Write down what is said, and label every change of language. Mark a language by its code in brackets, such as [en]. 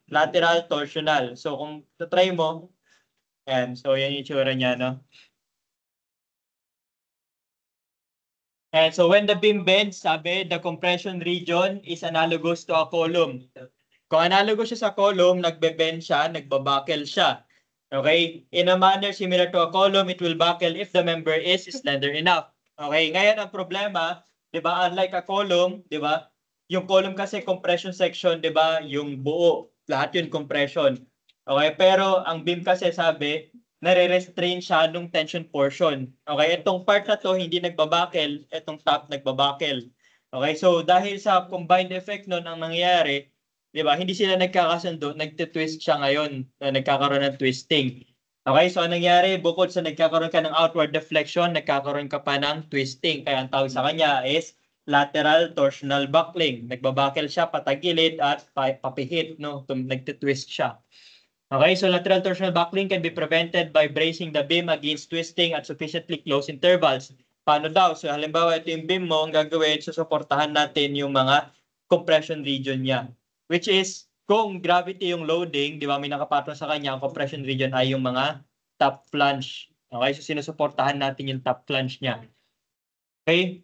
[tl] Lateral torsional. So, kung try mo, ayan, so yan yung itsura niya, no? [en] And so when the beam bends, sabi, the compression region is analogous to a column. [tl] Kung analogous siya sa column, nagbe-bend siya, nagbabuckle siya. Okay? [en] In a manner similar to a column, it will buckle if the member is slender enough. [tl] Okay? Ngayon, ang problema, di ba, [en] unlike a column, [tl] di ba, yung column kasi compression section, di ba, yung buo, lahat yun compression. Okay? Pero ang beam kasi sabi, nare-restrain siya nung tension portion. Okay? Itong part na to, hindi nagbabuckle, itong top nagbabuckle. Okay? So, dahil sa combined effect nun, ang nangyayari, di ba? Hindi sila nagkakasundo, nagtitwist siya ngayon, nagkakaroon ng twisting. Okay, so anong nangyari? Bukod sa nagkakaroon ka ng outward deflection, nagkakaroon ka pa ng twisting. Kaya ang tawag sa kanya is lateral torsional buckling. Nagbabuckle siya patagilid at papihit, no? Nagtitwist siya. [en] Okay, so lateral torsional buckling can be prevented by bracing the beam against twisting at sufficiently close intervals. [tl] Paano daw? So halimbawa, ito yung beam mo, ang gagawin, susuportahan natin yung mga compression region niya. Which is, kung gravity yung loading, di ba, may nakapatong sa kanya, ang compression region ay yung mga top flange. Okay, so sinusuportahan natin yung top flange niya. Okay?